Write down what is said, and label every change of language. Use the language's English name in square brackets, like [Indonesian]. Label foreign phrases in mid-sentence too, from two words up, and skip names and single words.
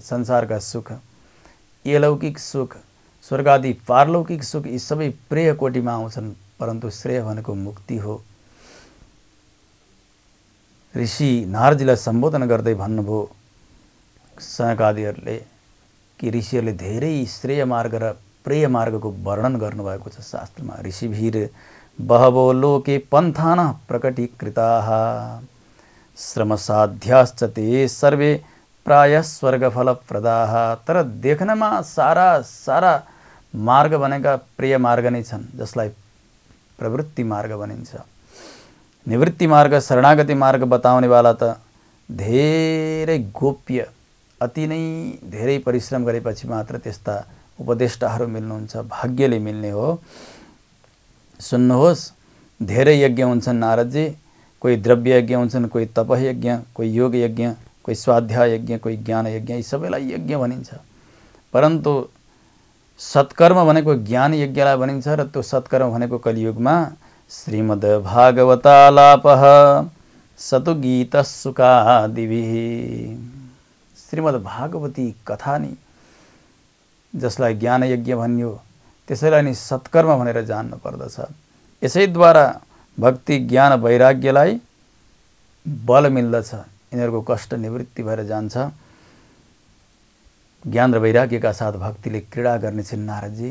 [Nepali] संसारका सुख, अलौकिक सुख, स्वर्ग आदि पारलौकिक सुख, यी सबै प्रिय कोटिमा आउँछन्, परन्तु श्रेय भनेको मुक्ति हो। ऋषि नारदजीलाई सम्बोधन गर्दै भन्नुभयो सनकादिहरूले कि ऋषिहरूले धेरै श्रेय मार्ग र प्रिय मार्गको वर्णन गर्नुभएको छ शास्त्रमा। [Sanskrit] ऋषिभिर बहवो लोके पन्थानः प्रकटीकृताः श्रमसाध्याश्च ते सर्वे प्रायः स्वर्गफलप्रदाः। [Nepali] तर देख्नमा सारा मार्ग भनेका प्रिय मार्ग नै छन्, जसलाई प्रवृत्ति मार्ग भनिन्छ। निवृत्ति मार्ग, शरणागति मार्ग बताउनेवाला त धेरै गोप्य, अति नै धेरै परिश्रम गरेपछि मात्र त्यस्ता उपदेष्टाहरू मिल्नुहुन्छ, भाग्यले मिल्ने हो। सुन्नुहोस्, धेरै यज्ञ हुन्छन् नारदजी। कोही द्रव्य यज्ञ हुन्छन्, कोही तप यज्ञ, कोही योग यज्ञ, कोही स्वाध्याय यज्ञ, कोही ज्ञान यज्ञ, यी सबैलाई यज्ञ भनिन्छ। परन्तु सत्कर्म भनेको ज्ञान यज्ञलाई भनिन्छ, र त्यो सत्कर्म भनेको कलियुगमा [Sanskrit] श्रीमद् भागवतालापः सतु गीतसुकादिभिः। [Nepali] श्रीमद् भागवती कथा नि, जसलाई ज्ञान यज्ञ भनियो, त्यसैलाई नि सत्कर्म भनेर जान्नु पर्दछ। यसैद्वारा भक्ति ज्ञान वैराग्यलाई बल मिल्दछ, यिनीहरूको कष्ट निवृत्ति भएर जान्छ। ज्ञान र वैराग्यका साथ भक्तिले क्रीडा गर्ने छिन् नारदजी।